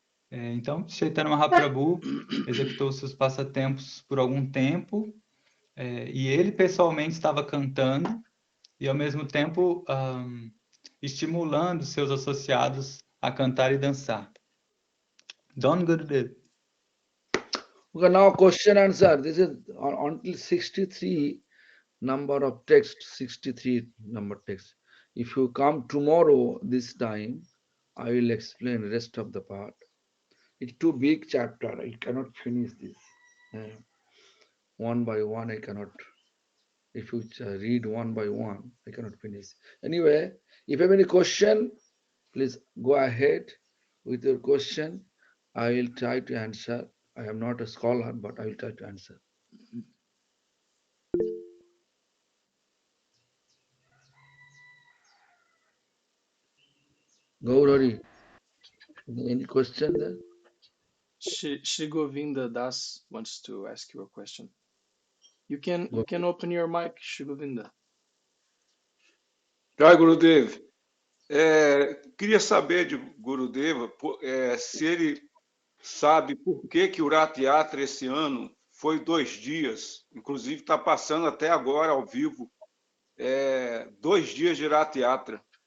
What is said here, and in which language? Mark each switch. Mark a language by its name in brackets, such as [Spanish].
[Portuguese] Então, Chaitanya Mahaprabhu executou seus passatempos por algum tempo, e ele pessoalmente estava cantando e, ao mesmo tempo, estimulando seus associados a cantar e dançar. [English] Don Gurudev. Okay, now question answer. This is until 63 number of text, 63 number text. If you come tomorrow this time, I will explain rest of the part. It's too big chapter. I cannot finish this. One by one, I cannot. If you read one by one, I cannot finish. Anyway, if you have any question, please go ahead with your question. I will try to answer. I am not a scholar, but I will try to answer. Gaurari, any question there? Shri Govinda Das wants to ask you a question. You can open your mic, Shri Govinda. Jai Gurudev. [Portuguese] Queria saber de Gurudeva se ele sabe por que o Rath Yatra esse ano foi 2 dias. Inclusive está passando até agora ao vivo 2 dias de Rath Yatra.